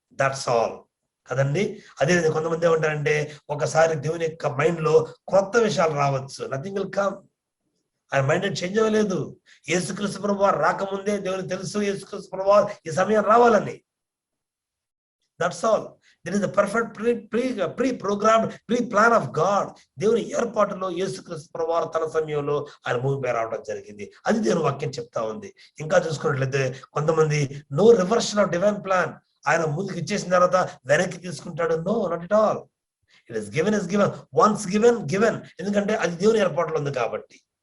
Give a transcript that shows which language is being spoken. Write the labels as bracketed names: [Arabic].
[English] that's all [Telugu] కదండి. అదే కొంతమంది ఏమంటారంటే ఒకసారి దేవుని యొక్క మైండ్ లో కొత్త విషయాలు రావచ్చు. [English] Nothing will come. [Telugu] ఆయన మైండ్ చేంజ్ అవ్వలేదు. యేసుక్రీస్తు ప్రభువారు రాకముందే దేవునికి తెలుసు యేసుక్రీస్తు ప్రభువారు ఈ సమయం రావాలని. [English] That's all. There is a perfect pre-programmed pre-plan of God. [Telugu] దేవుని ఏర్పాటులో యేసుక్రీస్తు ప్రభువారు తన సమయంలో ఆయన భూమిపై రావడం జరిగింది. అది దేవుని వాక్యం చెప్తా ఉంది. ఇంకా చూసుకున్నట్లయితే కొంతమంది [English] No reversion of divine plan. [Telugu] ఆయన ముందుకు ఇచ్చేసిన తర్వాత వెనక్కి తీసుకుంటాడు. [English] No, not at all. It is given is given. Once given. [Telugu] ఎందుకంటే అది దేవుని ఏర్పాటులో ఉంది కాబట్టి.